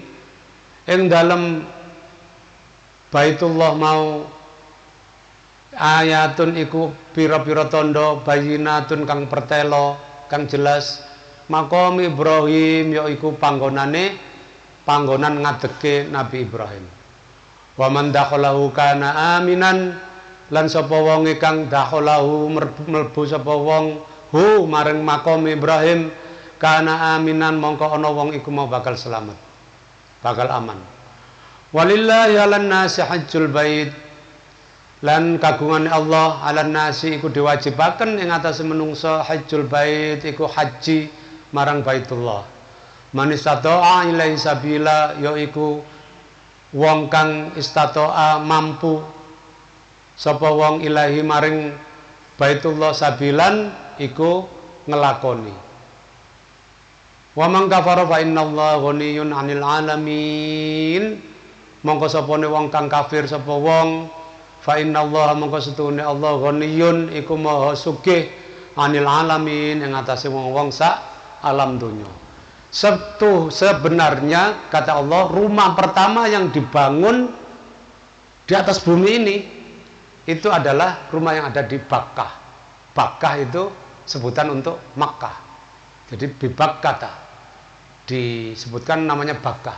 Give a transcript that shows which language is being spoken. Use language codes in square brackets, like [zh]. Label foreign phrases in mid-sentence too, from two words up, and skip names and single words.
[jv] Ing dalem Baitullah mau ayatun iku pira-pira tandha bayyinatun kang pertelo kang jelas maqam Ibrahim yaiku panggonan ngadege Nabi Ibrahim. [ar] وَمَنْ دَخَلَهُ كَانَ آمِنًا [jv] lan sapa wong kang dakhalahu mlebu sapa wong hu maring makom Ibrahim [ar] كَانَ آمِنًا [jv] mongko ana wong iku mau bakal selamat, bakal aman. [ar] وَلِلَّهِ عَلَى النَّاسِ حِجُّ الْبَيْتِ [jv] lan kagungan Allah [ar] عَلَى النَّاسِ [jv] iku diwajibaken ing atase menungso [ar] حِجُّ الْبَيْتِ [jv] iku haji marang Baitullah. [ar] مَنِ اسْتَطَاعَ إِلَيْهِ سَبِيلًا [jv] yaiku wong kang istata'a mampu sapa wong ilahi maring Baitullah sabilan iku ngelakoni. [ar] وَمَنْ كَفَرَ فَإِنَّ اللَّهَ غَنِيٌّ عَنِ الْعَالَمِينَ. [jv] Mongko sapane wong kang kafir sapa wong [ar] فَإِنَّ اللَّهَ [jv] mongko setune Allah ghaniyun iku maha sugih [ar] عَنِ الْعَالَمِينَ [jv] ing atase wong-wong sak alam donya. [id] Sebenarnya kata Allah rumah pertama yang dibangun di atas bumi ini itu adalah rumah yang ada di Bakkah. Bakkah itu sebutan untuk Makkah. Jadi bibak kata disebutkan namanya Bakkah.